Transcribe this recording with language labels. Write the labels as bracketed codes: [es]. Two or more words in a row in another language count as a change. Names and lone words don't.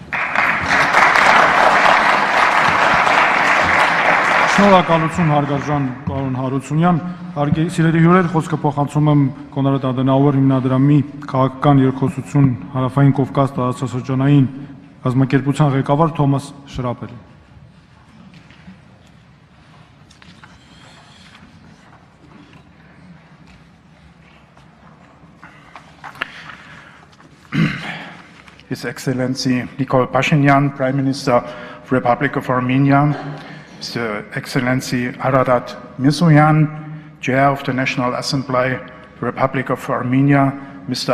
[hy] Շնորհակալություն հարգարժան պարոն Հարությունյան, սիրելի հյուրեր, խոսքը փոխանցում եմ Կոնրադ Ադենաուեր հիմնադրամի քաղաքական երկխոսություն Հարավային Կովկաս տարածաշրջանային կազմակերպության ղեկավար Թոմաս Շրապելին։ [en] His Excellency Nikol Pashinyan, Prime Minister of the Republic of Armenia, His Excellency Ararat Mirzoyan, Chair of the National Assembly, the Republic of Armenia, Mr.